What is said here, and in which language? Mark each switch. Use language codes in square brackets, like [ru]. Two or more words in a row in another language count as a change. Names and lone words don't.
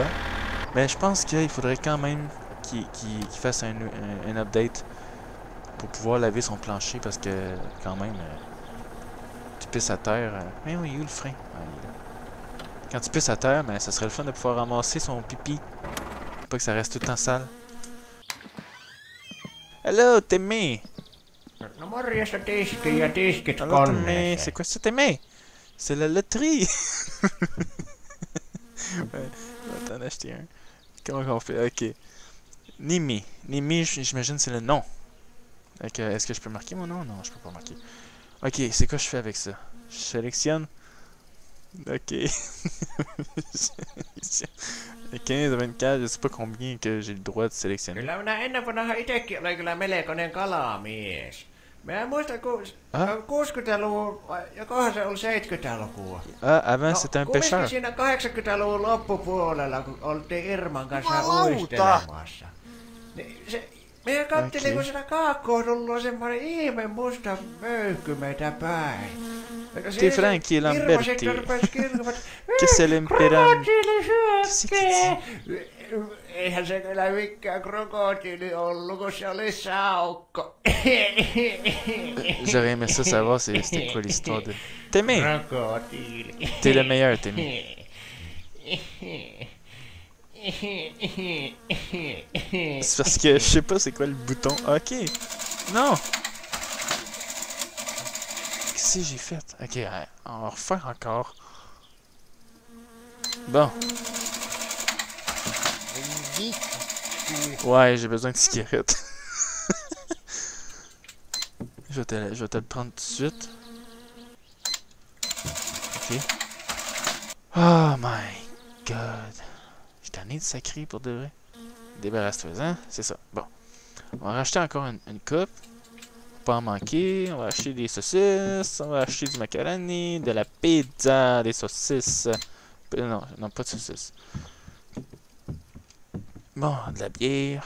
[fr] Mais je pense qu'il faudrait quand même qu'ils fassent un update pour pouvoir laver son plancher parce que quand même tu pisses à terre. Mais oui, il y a eu le frein. Ah, il est là. Quand tu pisses à terre, ben, ça serait le fun de pouvoir ramasser son pipi. Pas que ça reste tout le temps sale. Hello, Timmy! [fi] No morjesta tiski ja tiskit Hello, Timmy! koneeseen. [fr] C'est quoi ça, Timmy? C'est la loterie! Ouais, on va t'en acheter un. Comment on fait? Ok. Nimi. Nimi, j'imagine c'est le nom. Est-ce que je peux marquer mon nom? Non, je peux pas marquer. Ok, c'est quoi je fais avec ça? Je sélectionne. Ok. 15 à 24, je sais pas combien que j'ai le droit de sélectionner. [fi] Kyllä minä ennen vanha itekin olen kyllä melkoinen kalamies. Minä muistan, kun 60-luvun, jokohan se oli 70-lukua. [fr] Ah, avant c'était un pêcheur. [fi] Kumminkin siinä 80-luvun loppupuolella, kun oltiin Irman kanssa uistelemassa. Niin minä katselin, kun siinä kaakkoon tullut semmoinen ihme musta möykky meitä päin. [fr] T'es Frankie Lamberti. Qu'est-ce que l'imperant? Qu'est-ce que [fi] Eihän se kyllä mikään krokotiili ollut, kun se oli saukko. [fr] J'aurais aimé ça savoir c'était quoi l'histoire de... Timmy! Krokotiili. T'es le meilleur, Timmy. C'est parce que je sais pas c'est quoi le bouton. Ok! Non! Qu'est-ce que j'ai fait? Ok, on va refaire encore. Bon. Ouais, j'ai besoin de cigarettes. je vais te le prendre tout de suite. Ok. [en] Oh my god. [fr] J'ai tanné de sacré pour de vrai. Débarrasse-toi, hein? C'est ça. Bon. On va racheter encore une coupe. Pas en manquer. On va acheter des saucisses. On va acheter du macaroni, de la pizza, des saucisses. Non, pas de saucisses. Bon, de la bière.